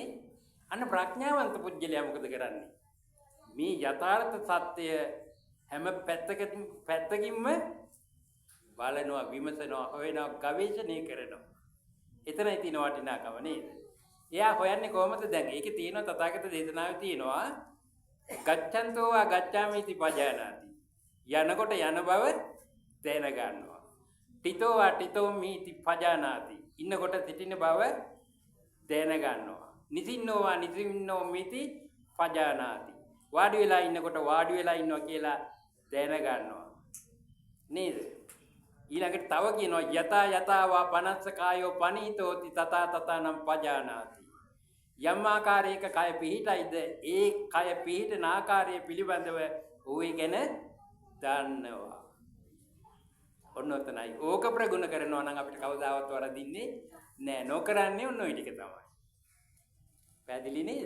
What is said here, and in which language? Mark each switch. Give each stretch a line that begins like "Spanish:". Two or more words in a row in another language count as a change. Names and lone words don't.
Sinhala: අන්න ප්‍රඥාවන්ත පුජ්‍යලයා මොකද කරන්නේ? මේ යථාර්ථ සත්‍ය හැම පැත්තකින්ම බලනවා, විමසනවා, හොයනවා, ගවේෂණය කරනවා. එතනයි තියෙන වටිනාකම නේද? එයා හොයන්නේ කොහොමද දැන්? ඒකේ තියෙනවා තථාගත දේශනාවේ තියෙනවා
Pali: ගච්ඡන්තෝ වා ගච්ඡාමිති පජානාති.
Sinhala: යනකොට යන බව දැන ගන්නවා.
Pali: තිතෝ වා තිතෝ මිති පජානාති.
Sinhala: ඉන්නකොට සිටින බව දැන ගන්නවා.
Pali: නිසින්නෝ වා නිසින්නෝ මිති පජානාති.
Sinhala: වාඩි වෙලා ඉන්නකොට වාඩි වෙලා ඉන්නවා කියලා දැන ගන්නවා. නේද? ඊළඟට තව කියනවා
Pali: යතා යතා වා පනස්ස කායෝ පනීතෝති තතා තතානම් පජානාති.
Sinhala: යම් ආකාරයක කය පිහිටයිද ඒ කය පිහිටන ආකාරය පිළිබඳව ඌයි ගැන දන්නවා. ඔන්න ඔතනයි. ඕක ප්‍රගුණ කරනවා නම් අපිට කවදාවත් වරදින්නේ නෑ. නොකරන්නේ ඔන්න ඔය ටික තමයි. පැහැදිලි නේද?